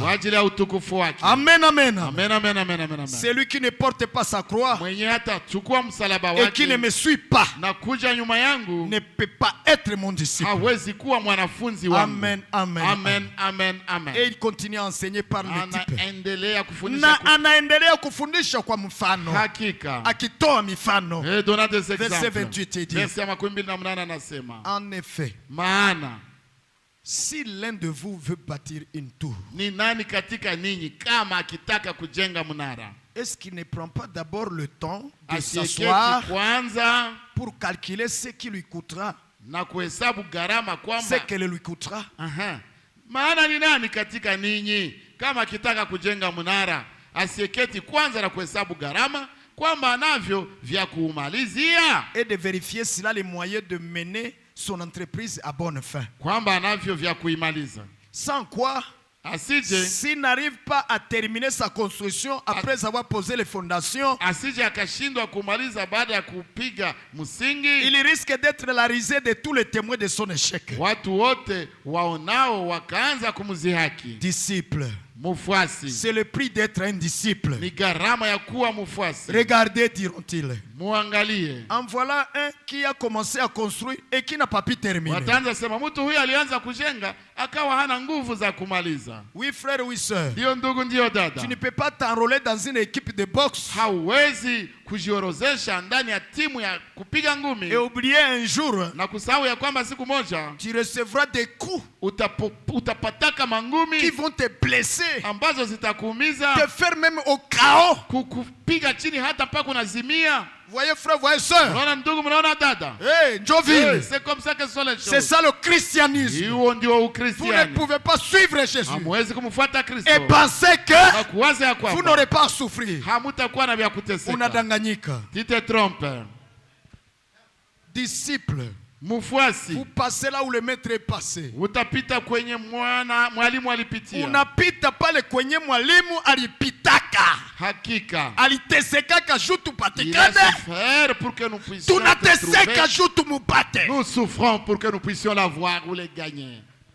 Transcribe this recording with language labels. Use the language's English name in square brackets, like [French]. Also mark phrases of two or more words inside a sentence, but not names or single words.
[French] Amen, amen. Celui qui ne porte pas sa croix et qui ne me suit pas ne peut pas être mon disciple. Amen, amen. Et il continue à enseigner par le type. [Swahili] Anaendelea kufundisha kwa mfano. Akitoa mifano. [French] Verset 28 dit. En effet, si l'un de vous veut bâtir une tour, est-ce qu'il ne prend pas d'abord le temps de s'asseoir pour calculer ce qui lui coûtera, ce qu'elle lui coûtera? [Swahili] Maana ni nani katika ninyi kama akitaka kujenga mnara asiyeketi kwanza na kuhesabu gharama kwamba anavyo vya kuumalizia, [French] et de vérifier s'il a les moyens de mener son entreprise à bonne fin, [Swahili] kwamba anavyo vya kuimaliza, [French] sans quoi s'il n'arrive pas à terminer sa construction après avoir posé les fondations, il risque d'être la risée de tous les témoins de son échec. Disciple, c'est le prix d'être un disciple. Regardez, diront-ils. [Swahili] Muangalie. [French] En voilà un qui a commencé à construire et qui n'a pas pu terminer. [Swahili] Wataanza sema mtu huyu alianza kujenga akawa hana nguvu za kumaliza. [French] Oui frère, oui sœur. [Swahili] Ndio ndugu, ndio dada. [French] Tu ne peux pas t'enrôler dans une équipe de boxe. [Swahili] Hauwezi kujiorozesha ndani ya timu ya kupiga ngumi [French] et oublier un jour [Swahili] na kusahau ya kwamba siku moja [French] tu recevras des coups [Swahili] utapataka mangumi [French] qui vont te blesser, [Swahili] ambazo zitakuumiza, [French] te faire même au chaos, [Swahili] kukupiga chini hata paka unazimia. [French] Voyez frère, voyez sœur. [Swahili] Mnaona ndugu, mnaona dada. [French] Joville. C'est comme ça que sont les choses. C'est ça le christianisme. [Swahili] Hiyo ndio Ukristiani. [French] Vous ne pouvez pas suivre Jésus. [Swahili] Hamwezi kumfuata Kristo. [French] Et penser que vous n'aurez pas à souffrir. [Swahili] Hamutakuwa na vya kuteseka. Unadanganyika. [French] Tu te trompes. Disciple. [Swahili] Mufwasi. [French] Vous passez là où le maître est passé. [Swahili] Utapita kwenye mwalimu alipitia. Unapita pale kwenye mwalimu alipitaka. Hakika. Aliteseka jutu patikane. [French] Pour que nous puissions [Swahili] tunateseka jutu mupate. [French] Nous souffrons pour que nous puissions l'avoir ou les gagner.